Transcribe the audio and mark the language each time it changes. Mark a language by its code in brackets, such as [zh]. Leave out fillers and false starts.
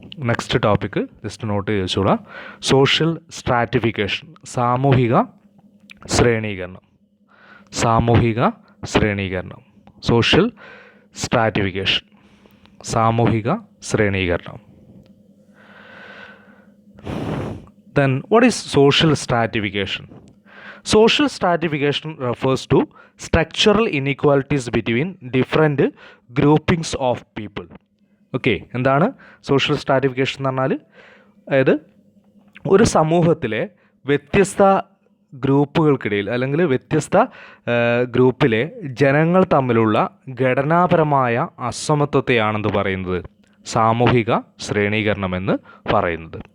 [en] next topic just note [ml] ചെയ്ത് വെച്ചോളാം. Social stratification, സാമൂഹിക ശ്രേണീകരണം. സാമൂഹിക ശ്രേണീകരണം, സോഷ്യൽ സ്ട്രാറ്റിഫിക്കേഷൻ, സാമൂഹിക ശ്രേണീകരണം. [en] Then what is social stratification? Social stratification refers to structural inequalities between different groupings of people. [ml] Okay, എന്താണ് social stratification എന്ന് പറഞ്ഞാൽ? അതായത് ഒരു സമൂഹത്തിലെ വ്യത്യസ്ത ഗ്രൂപ്പുകൾക്കിടയിൽ അല്ലെങ്കിൽ വ്യത്യസ്ത ഗ്രൂപ്പിലെ ജനങ്ങൾ തമ്മിലുള്ള ഘടനാപരമായ അസമത്വത്തെയാണെന്ന് പറയുന്നത് സാമൂഹിക ശ്രേണീകരണം എന്ന് പറയുന്നത്.